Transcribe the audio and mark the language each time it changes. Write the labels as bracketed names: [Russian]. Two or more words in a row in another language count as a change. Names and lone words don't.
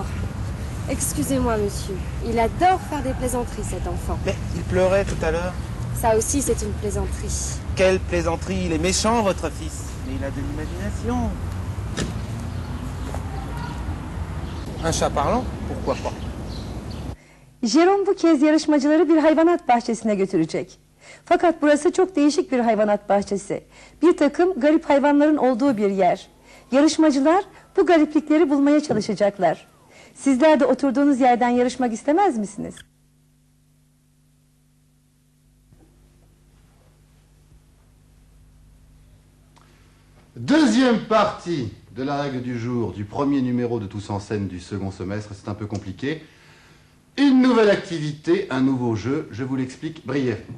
[French] Excusez-moi, monsieur. Il adore faire des plaisanteries, cet enfant. Mais il pleurait tout à l'heure. Ça aussi, c'est une plaisanterie. quelle plaisanterie, il est méchant votre fils. Mais il a de l'imagination. Un chat parlant, pourquoi pas? [Turkish] Jerome bu kez yarışmacıları bir hayvanat bahçesine götürecek. Fakat burası çok değişik bir hayvanat bahçesi. Bir takım garip hayvanların olduğu bir yer. Yarışmacılar bu gariplikleri bulmaya çalışacaklar. Sizler de oturduğunuz yerden yarışmak istemez misiniz? [French] Deuxième partie de la règle du jour du premier numéro de Tous en scène du second semestre. C'est un peu compliqué. Une nouvelle activité, un nouveau jeu, je vous l'explique brièvement.